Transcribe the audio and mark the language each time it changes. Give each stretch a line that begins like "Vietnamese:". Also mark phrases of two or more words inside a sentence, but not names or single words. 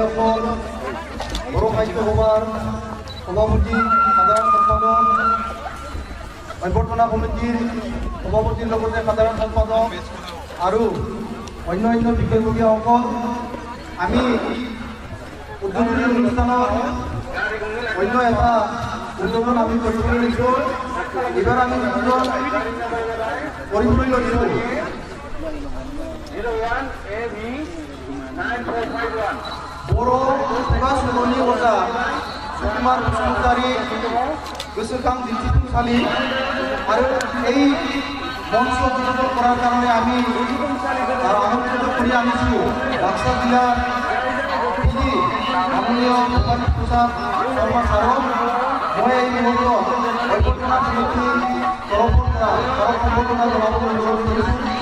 Assamese: সকল বড়ো সাহিত্য সভাৰ সভাপতি সাধাৰণ সম্পাদক অভ্যৰ্থনা কমিটিৰ সভাপতিৰ লগতে সাধাৰণ সম্পাদক আৰু অন্য বিশেষজ্ঞসকল আমি উদ্বোধনী অনুষ্ঠানৰ অন্য এটা উদ্বোধন আমি কৰিবলৈ লৈছোঁ এইবাৰ আমি উদ্বোধন কৰিবলৈ লৈছোঁ
Bodo: बर' खुगा सल'नि अजा सुकुमार बसुमतारी गोसोखां दिन्थिफुंसालि आरो
Assamese: এই মঞ্চ উদ্বোধন কৰাৰ কাৰণে আমি আমন্ত্ৰিত কৰি আনিছোঁ বাক্সা জিলাৰ PD মাননীয় ভূপালী প্ৰসাদ শৰ্মা ছাৰক মই এই মুহূৰ্তত অভ্যৰ্থনা সমিতিৰ তৰফৰ পৰা ছাৰক সম্বৰ্ধনা জনাবলৈ অনুৰোধ কৰিছোঁ